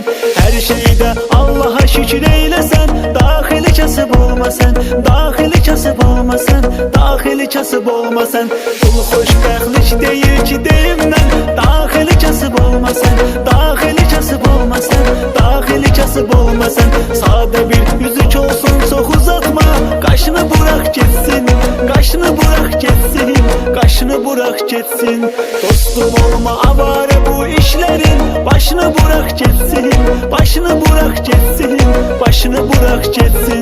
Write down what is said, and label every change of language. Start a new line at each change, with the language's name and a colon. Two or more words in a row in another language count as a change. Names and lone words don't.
Turkish: Her şeyde Allah'a şükür eylesen.
Azerbaijani: Daxili kasıb olmasan, daxili kasıb olmasan, daxili kasıb olmasan. Pul xoşbəxtlik deyir ki deyim mən. Daxili kasıb olmasan, daxili kasıb olmasan, daxili kasıb olmasan.
Turkish: Sade bir yüzük olsun çok uzatma. Qaşını bırak gitsin, qaşını bırak gitsin, qaşını bırak gitsin. Dostum olma avare bu işlerin. Başını bırak gitsin, başını bırak gitsin, başını bırak gitsin.